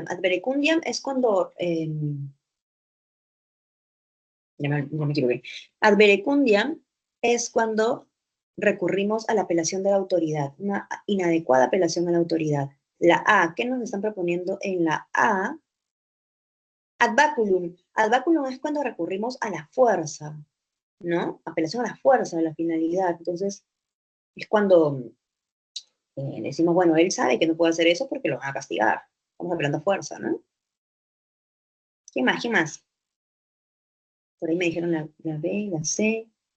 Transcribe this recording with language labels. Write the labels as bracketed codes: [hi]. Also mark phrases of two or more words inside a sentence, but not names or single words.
[es] Adverecundiam es cuando, ya me equivoqué. Adverecundiam es cuando recurrimos a la apelación de la autoridad, una inadecuada apelación a la autoridad. La A, ¿qué nos están proponiendo en la A? [la] Ad baculum. Ad baculum [es] es cuando recurrimos a la fuerza, ¿no? Apelación a la fuerza, a la finalidad. Entonces, es cuando decimos, bueno, él sabe que no puede hacer eso porque lo van a castigar. Estamos apelando a fuerza, ¿no? ¿Qué más? ¿Qué más? Por ahí me dijeron la B, la C.